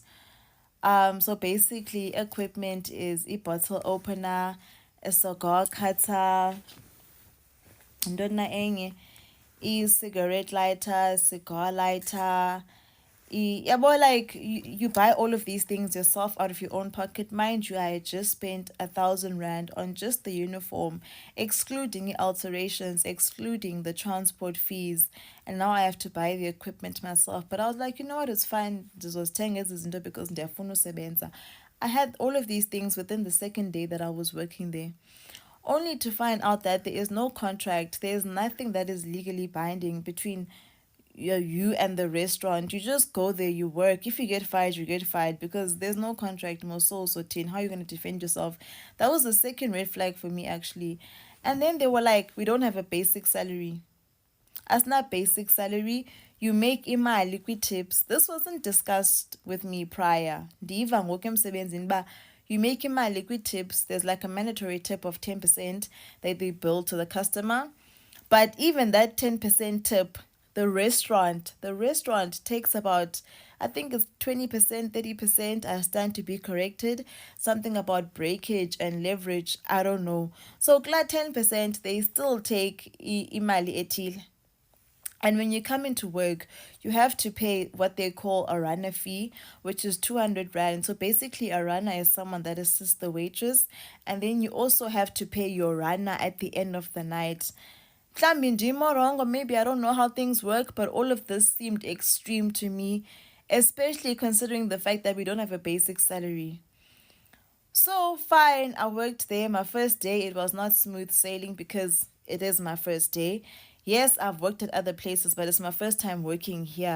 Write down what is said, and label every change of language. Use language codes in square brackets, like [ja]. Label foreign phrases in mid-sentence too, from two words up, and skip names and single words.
[en] So basically, equipment is a bottle opener, a cigar cutter, [xh] ndona enye, [en] e-cigarette lighter, cigar lighter, yeah, boy, like you buy all of these things yourself out of your own pocket. Mind you, I had just spent 1,000 rand on just the uniform, excluding alterations, excluding the transport fees, and now I have to buy the equipment myself. But I was like, you know what, it's fine. This was 10 years into because [xh] ndiyafuna usebenza. [en] I had all of these things within the second day that I was working there, only to find out that there is no contract. There is nothing that is legally binding between you and the restaurant. You just go there, you work. If you get fired, you get fired because there's no contract. So tin, how are you going to defend yourself? That was the second red flag for me, actually. And then they were like, we don't have a basic salary. As not basic salary, you make imali tips. This wasn't discussed with me prior. [xh] Ndiva ngoku emsebenzini ba [en] you make [xh] imali tips. [en] There's like a mandatory tip of 10% that they bill to the customer. But even that 10% tip, the restaurant takes about, I think it's 20%, 30%. I stand to be corrected. Something about breakage and leverage. I don't know. So glad 10%, they still take [xh] imali etil. [en] And when you come into work, you have to pay what they call a runner fee, which is 200 rand. So basically, a runner is someone that assists the waitress. And then you also have to pay your runner at the end of the night. [xh] Mhlawumbi ndim [en] wrong, or maybe I don't know how things work, but all of this seemed extreme to me, especially considering the fact that we don't have a basic salary. So, fine, I worked there. My first day, it was not smooth sailing because it is my first day. Yes, I've worked at other places, but it's my first time working here.